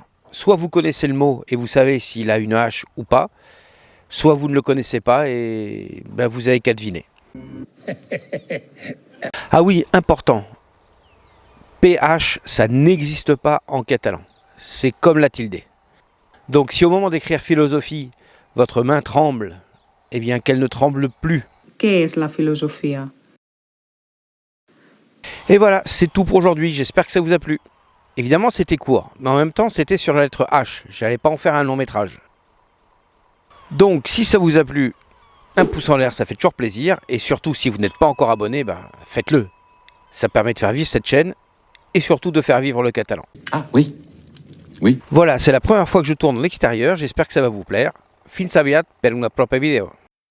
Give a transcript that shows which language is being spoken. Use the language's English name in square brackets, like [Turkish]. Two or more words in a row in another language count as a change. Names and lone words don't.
[French] Soit vous connaissez le mot et vous savez s'il a une H ou pas, soit vous ne le connaissez pas et vous avez qu'à deviner. Ah oui, important. PH, ça n'existe pas en catalan. C'est comme la tilde. Donc si au moment d'écrire philosophie, votre main tremble, eh bien qu'elle ne tremble plus. [Catalan] Què és la filosofia? [French] Et voilà, c'est tout pour aujourd'hui. J'espère que ça vous a plu. Évidemment, c'était court, mais en même temps, c'était sur la lettre H. J'allais pas en faire un long métrage. Donc, si ça vous a plu, un pouce en l'air, ça fait toujours plaisir. Et surtout, si vous n'êtes pas encore abonné, faites-le. Ça permet de faire vivre cette chaîne et surtout de faire vivre le catalan. Ah oui. Oui. Voilà, c'est la première fois que je tourne en extérieur. J'espère que ça va vous plaire. [Catalan] Fins aviat per una propria vidéo.